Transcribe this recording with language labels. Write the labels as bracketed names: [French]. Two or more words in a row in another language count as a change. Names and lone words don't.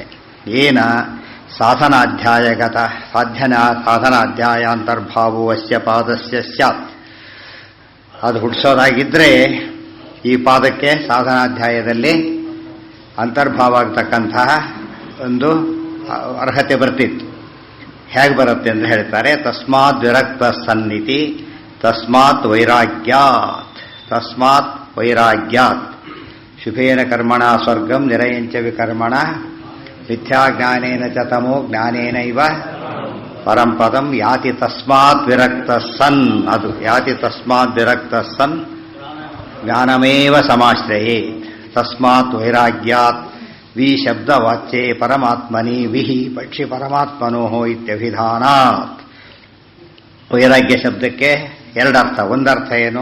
[Sanskrit] ಏನ ಸಾಧನಾಧ್ಯಾಯಗತ ಸಾಧನಾಧ್ಯಾಯಾಂತರ್ಭಾವೋ ಅಸ್ಯ ಪಾದಸ್ಯ ಸ್ಯಾತ್. [Kannada] ಅದು ಹುಟ್ಟಿಸೋದಾಗಿದ್ದರೆ ಈ ಪಾದಕ್ಕೆ ಸಾಧನಾಧ್ಯಾಯದಲ್ಲಿ ಅಂತರ್ಭಾವ ಆಗತಕ್ಕಂತಹ ಒಂದು ಅರ್ಹತೆ ಬರ್ತಿತ್ತು. ಹೇಗೆ ಬರುತ್ತೆ ಅಂತ ಹೇಳ್ತಾರೆ. [Sanskrit] ತಸ್ಮಾತ್ ವಿರಕ್ತ ಸನ್ನಿತಿ ತಸ್ಮಾತ್ ವೈರಾಗ್ಯಾತ್ ತಸ್ಮಾತ್ ವೈರಾಗ್ಯಾತ್ ಶುಭೇನ ಕರ್ಮಣ ಸ್ವರ್ಗಂ ನಿರಯಂಚ ವಿಕರ್ಮಣ ಮಿಥ್ಯಾಜ್ಞಾನೇನ ಚ ತಮೋ ಜ್ಞಾನೇನೈವ ಪರಂಪದಂ ಯಾತಿ ತಸ್ಮಾತ್ ವಿರಕ್ತ ಸನ್. ಅದು ಯಾತಿ ತಸ್ಮಾತ್ ವಿರಕ್ತ ಸನ್ ಜ್ಞಾನಮೇವ ಸಮಾಶ್ರಯೇತ್. ತಸ್ಮಾತ್ ವೈರಾಗ್ಯಾತ್ ವಿ ಶಬ್ದವಾಚ್ಯೆ ಪರಮಾತ್ಮನಿ ವಿಹಿ ಪಕ್ಷಿ ಪರಮಾತ್ಮನೋ ಇತ್ಯಭಿಧಾನಾತ್. [Kannada] ವೈರಾಗ್ಯ ಶಬ್ದಕ್ಕೆ ಎರಡರ್ಥ. ಒಂದರ್ಥ ಏನು?